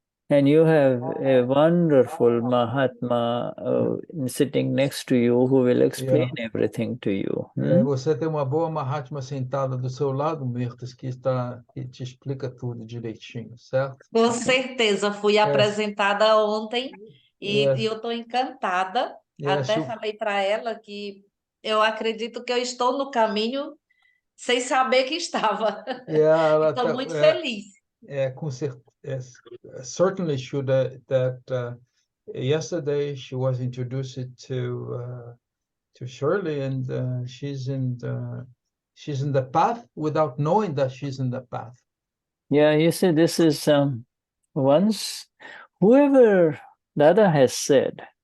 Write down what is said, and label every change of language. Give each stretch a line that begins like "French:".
English: And you have a wonderful Mahatma sitting next to you who will explain everything to you.
Portuguese: Você tem uma boa Mahatma sentada do seu lado, Mirtes, que te explica tudo direitinho, certo? Com certeza, fui apresentada ontem e eu estou encantada. Até falei para ela que eu acredito que eu estou no caminho sem saber que estava. Estou muito feliz. Com certeza.
English: Certainly, Shuddha, that yesterday she was introduced to Shirley, and she's in the path without knowing that she's in the path. Yeah, you see, this is once whoever Dada has said.